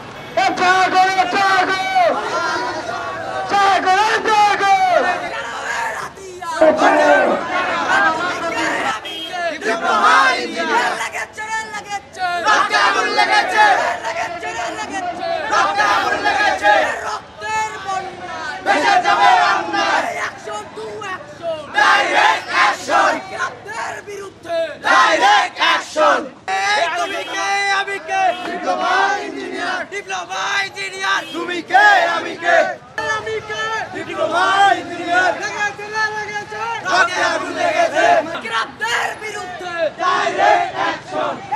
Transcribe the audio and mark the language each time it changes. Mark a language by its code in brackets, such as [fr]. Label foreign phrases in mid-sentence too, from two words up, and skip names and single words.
[en] diploma engineer [bn] রক্তে আগুন লেগেছে, রক্তে আগুন লেগেছে, ভেসে যাবে অন্যায়। [en] Direct action! Direct action! [bn] তুমি কে আমি কে, [en] diploma engineer [bn] তুমি কে আমি কে, [en] diploma engineer [bn] রক্তে আগুন লেগেছে, [en] Direct action!